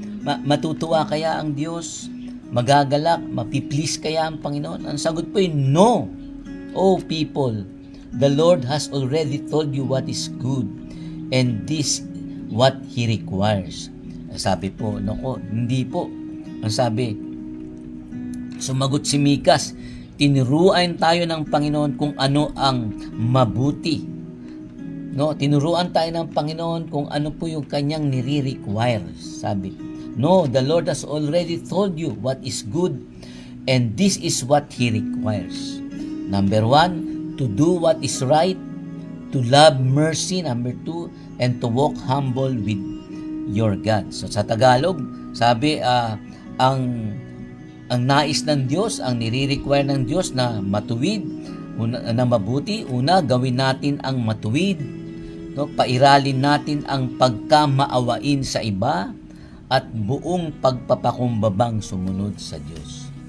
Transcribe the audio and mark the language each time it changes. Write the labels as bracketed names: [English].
[Filipino] Matutuwa kaya ang Diyos? Magagalak? Mapiplease kaya ang Panginoon? Ang sagot po ay no. [English] Oh people, the Lord has already told you what is good, and this what He requires. [Filipino] Sabi po, nako, hindi po. Ang sabi, sumagot si Mikas, tinuruan tayo ng Panginoon kung ano ang mabuti. No, tinuruan tayo ng Panginoon kung ano po yung kanyang nire-require. [English] Sabi, no, the Lord has already told you what is good, and this is what He requires. Number 1, to do what is right, to love mercy. Number 2, and to walk humble with your God. [Filipino] So sa Tagalog, sabi, ang nais ng Diyos, ang nire-require ng Diyos na matuwid, na mabuti, una, gawin natin ang matuwid, no? Pairalin natin ang pagkamaawain sa iba at buong pagpapakumbabang sumunod sa Diyos.